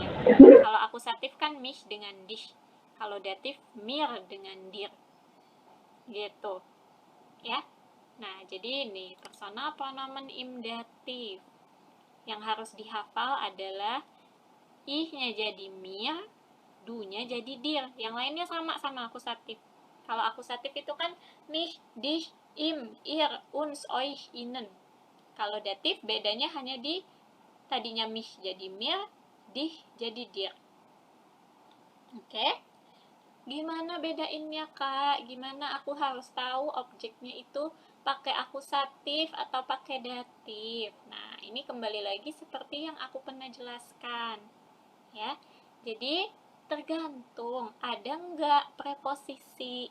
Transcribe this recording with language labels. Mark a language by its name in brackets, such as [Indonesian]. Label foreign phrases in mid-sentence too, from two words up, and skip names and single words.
[Indonesian] Kalau akusatif kan mich dengan dish, kalau datif mir dengan dir, gitu ya. Nah, jadi ini [German] personal pronomen imdatif. [Indonesian] Yang harus dihafal adalah ih-nya jadi mir, du-nya jadi dir. Yang lainnya sama akusatif. Kalau akusatif itu kan [German] mich, dich, im, ir, uns, euch, ihnen. [Indonesian] Kalau datif bedanya hanya di tadinya mich jadi mir, dich jadi dir. Oke? Gimana bedainnya, Kak? Gimana aku harus tahu objeknya itu pakai akusatif atau pakai datif? Nah, ini kembali lagi seperti yang aku pernah jelaskan. Ya, jadi tergantung ada nggak preposisi.